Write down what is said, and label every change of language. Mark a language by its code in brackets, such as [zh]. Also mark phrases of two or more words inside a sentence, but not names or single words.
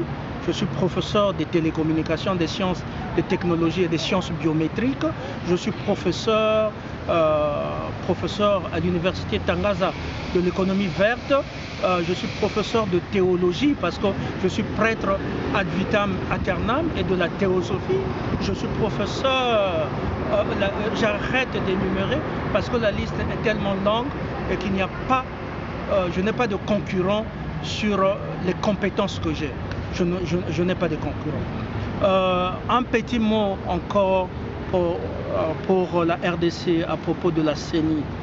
[fr] Je suis professeur des télécommunications, des sciences, des technologies et des sciences biométriques. Je suis professeur à l'université Tangaza de l'économie verte. Je suis professeur de théologie parce que je suis prêtre [la] ad vitam aeternam [fr] et de la théosophie. Je suis professeur, j'arrête d'énumérer parce que la liste est tellement longue et qu'il n'y a pas, je n'ai pas de concurrent sur les compétences que j'ai. Je n'ai pas de concurrent. Un petit mot encore pour la RDC à propos de la CENI.